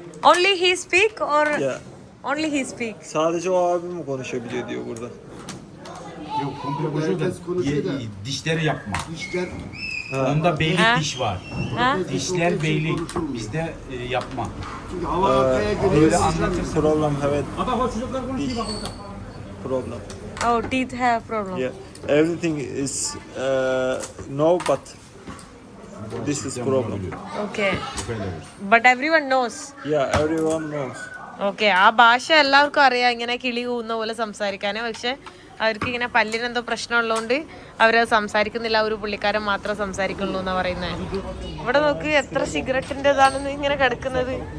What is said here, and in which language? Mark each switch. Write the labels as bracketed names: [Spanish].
[English] Only he speak or only he speak? [Turkish] Sadece o abi mi konuşabiliyor diyor burada. Yok, komple konuşuyor da dişleri yapma. Onda beylik diş var. Dişler beylik, bizde yapma. Böyle anlatırsa problem evet. Problem. [English] Oh, teeth have problem. Yeah. Everything is no, but this is problem. Okay. But everyone knows. Yeah, everyone knows. [Malayalam] Okay, ആ ഭാഷ എല്ലാവർക്കും അറിയാം, ഇങ്ങനെ കിളി കൂവുന്ന പോലെ സംസാരിക്കാന്. പക്ഷെ അവർക്ക് ഇങ്ങനെ പല്ലിനെന്തോ പ്രശ്നം ഉള്ളതുകൊണ്ട് അവരത് സംസാരിക്കുന്നില്ല. ഒരു പുള്ളിക്കാരൻ മാത്രം സംസാരിക്കുള്ളൂ എന്നാ പറയുന്നത്. ഇവിടെ നോക്ക്, എത്ര സിഗരറ്റിൻ്റെതാണെന്ന് ഇങ്ങനെ കിടക്കുന്നത്.